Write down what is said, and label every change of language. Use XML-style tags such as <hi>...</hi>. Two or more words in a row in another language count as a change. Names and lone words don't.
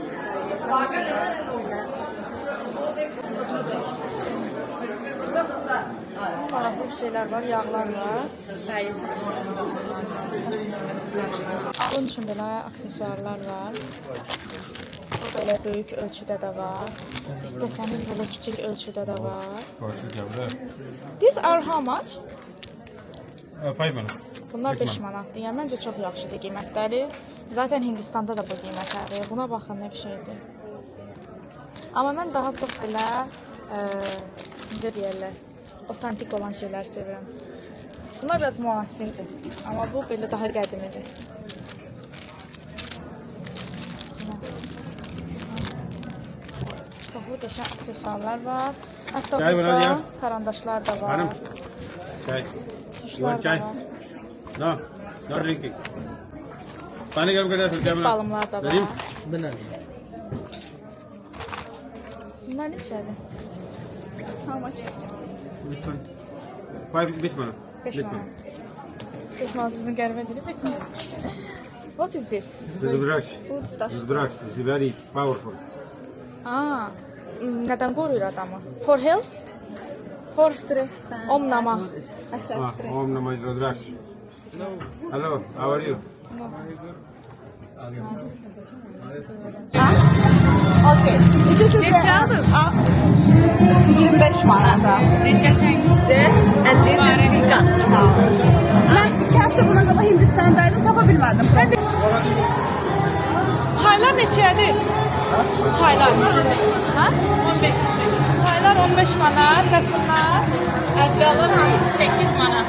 <az>Maraqlı bir şeylər var, yağlar var. Bunun üçün belə aksesuarlar var. Belə böyük ölçüdə də var. İstəsəniz belə kiçik ölçüdə də var.</az> <en>These are how much?</en> <az>5 manat. Bunlar 5 manatdır. Yəni məncə çox yaxşıdır qiymətləri. Zaten Hindistanda da bu qiymətlərdir. Buna baxın nə şeydir. Amma mən daha çox belə necə deyirlər, otantik olan şeylər sevirəm. Bunlar biraz müasirdir. Amma bu belə daha qədimidir. Çoxlu qəşəng aksesuarlar var. Hətta Çay var, burada ya. karandaşlar da var. Hanım. Çay. Tuşlar da çay. var.</az> <en>No. No drinking.</en> <hi>पानी गर्म कर फिर क्या बना</hi> <az>Balımlar da var. Vereyim? Bana. Bunlar neçədir?</az> <en>How much? Which one? 5 minutes. 5 This manat.</en> <az>5 manat sizin qəribə deyil, 5 manat.</az> <en>What is this? Rudraksh.</en> <az>Bu daş.</az> <en>Rudraksh is very powerful.</en> <az>Aa, nədən qoruyur adamı?</az> <en>For health? For</en> <az>Stressdən.</az> <sa>Om nama.</sa> <az>Əsəb stres.</az> <sa>ॐ नमः रुद्राक्ष.</sa> <en>Hello, how are you? Okay. This is</en> <az>Neçə aldınız? 25 manata.</az> <en>This is there and this is Tika.</en> <az>Mən 2 həftə bundan qabaq Hindistandaydım, tapa bilmədim. Çaylar neçədir? Çaylar. Ha? 15. Çaylar 15 manat, bəs bunlar Ədviyalar hamısı 8 manat.</az>